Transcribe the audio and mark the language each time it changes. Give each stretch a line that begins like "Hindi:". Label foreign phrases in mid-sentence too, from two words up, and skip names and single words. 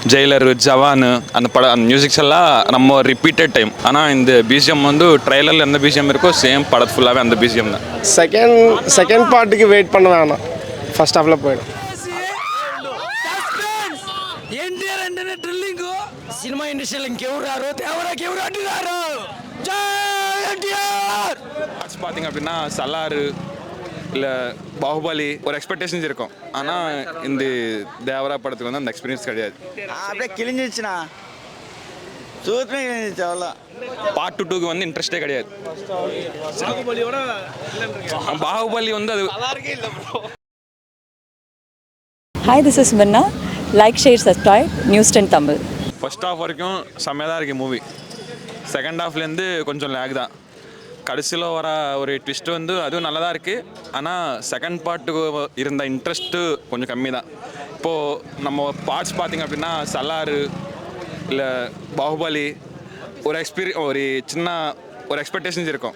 Tamil: ஜெயிலர், ஜவான் அந்த அந்த மியூசிக்ஸ் எல்லாம் நம்ம
English: repeated time.
Tamil: ஆனால் இந்த பிஜிஎம் வந்து ட்ரைலரில் எந்த பிஜிஎம் இருக்கோ சேம் படத்து ஃபுல்லாகவே அந்த பிஜிஎம் தான்.
English: second part
Tamil: வெயிட் பண்ண வேணாம்,
English: first half
Tamil: போயிடும்.
Telugu: సినిమా ఇండస్ట్రీలో ఇంకెవరు దేవరాకి అంటున్నారు.
Tamil: பார்த்தீங்க அப்படின்னா சலாறு இல்லை பாகுபலி ஒரு எக்ஸ்பெக்டேஷன்ஸ் இருக்கும். ஆனால் இந்த தேவரா படத்துக்கு வந்து அந்த எக்ஸ்பீரியன்ஸ் கிடையாது. அப்படியே கிழிஞ்சிச்சுண்ணா, சூத்துமே கிழிஞ்சிச்சு அவ்வளோ. பார்ட் 2க்கு வந்து இன்ட்ரெஸ்டே கிடையாது. பாகுபலி வந்து அது.
English: Hi, this is Minna. Like, share, subscribe. News 10 Tamil. first half
Tamil: வரைக்கும் செம்மையாக தான் இருக்குது மூவி.
English: second half
Tamil: கொஞ்சம் லேக் தான். கடைசியில் வர ஒரு ட்விஸ்ட் வந்து அதுவும் நல்லா தான் இருக்குது. ஆனால்
English: second part
Tamil: இருந்த இன்ட்ரெஸ்ட்டு கொஞ்சம் கம்மி தான். இப்போது நம்ம பார்ட்ஸ் பார்த்திங்க அப்படின்னா சலாறு இல்லை பாகுபலி ஒரு சின்ன ஒரு எக்ஸ்பெக்டேஷன்ஸ் இருக்கும்.